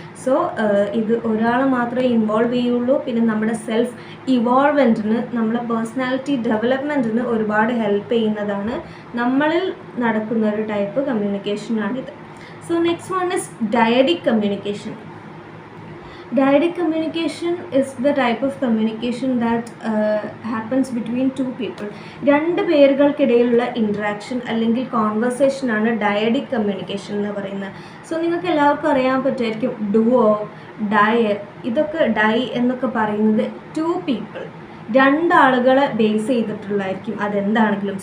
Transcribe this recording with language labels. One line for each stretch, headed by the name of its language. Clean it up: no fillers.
Malayalam: So ഇത് ഒരാൾ മാത്രമേ ഇൻവോൾവ് ചെയ്യുള്ളൂ. പിന്നെ നമ്മുടെ സെൽഫ് ഇവോൾവ്മെൻറ്റിന്, നമ്മുടെ പേഴ്സണാലിറ്റി ഡെവലപ്മെൻറ്റിന് ഒരുപാട് ഹെൽപ്പ് ചെയ്യുന്നതാണ്. നമ്മളിൽ നടക്കുന്ന ഒരു type കമ്മ്യൂണിക്കേഷനാണിത്.
English: So next one is dyadic communication. Dyadic communication is the type of communication that happens between two people.
Malayalam: രണ്ട് പേരുകൾക്കിടയിലുള്ള ഇൻട്രാക്ഷൻ അല്ലെങ്കിൽ കോൺവെർസേഷൻ ആണ് ഡയഡിക് കമ്മ്യൂണിക്കേഷൻ എന്ന് പറയുന്നത്. സോ നിങ്ങൾക്ക് എല്ലാവർക്കും അറിയാൻ പറ്റുമായിരിക്കും ഡുവോ, ഡൈ, ഇതൊക്കെ ഡൈ എന്നൊക്കെ പറയുന്നത് ടു പീപ്പിൾ, രണ്ടാളുകളെ ബേസ് ചെയ്തിട്ടുള്ളതായിരിക്കും അതെന്താണെങ്കിലും.